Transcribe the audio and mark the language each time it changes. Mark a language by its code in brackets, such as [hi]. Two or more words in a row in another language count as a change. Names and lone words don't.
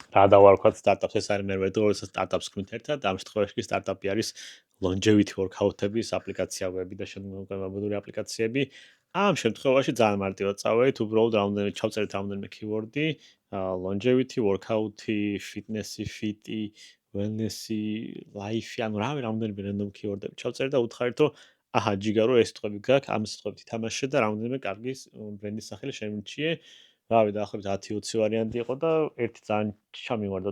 [ka] რა დავარქვათ სტარტაპს ეს არის მე როდესაც სტარტაპს ქმნით ერთად ამ შემთხვევაში სტარტაპი არის [en] longevity workout-ების [ka] აპლიკაცია ვები და შემოგვიმობილური აპლიკაციები ამ შემთხვევაში ძალიან მარტივად წავედით უბრალოდ რამდენიმე ჩავწერეთ რამდენიმე [en] keyword-ი longevity workout-ი fitness-ი fit-ი wellness-ი life-ი [ka] ანუ რამდენიმე [en] random keyword-ები [ka] ჩავწერეთ და უთხარით რომ აჰა ჯიგარო ეს სიტყვები გაქვს ამ სიტყვებით ითამაშე და რამდენიმე კარგი ბრენდის სახელი შემიჩიე რავი დაახლოებით 10-20 ვარიანტი იყო და ერთი ძალიან ჩამივარდა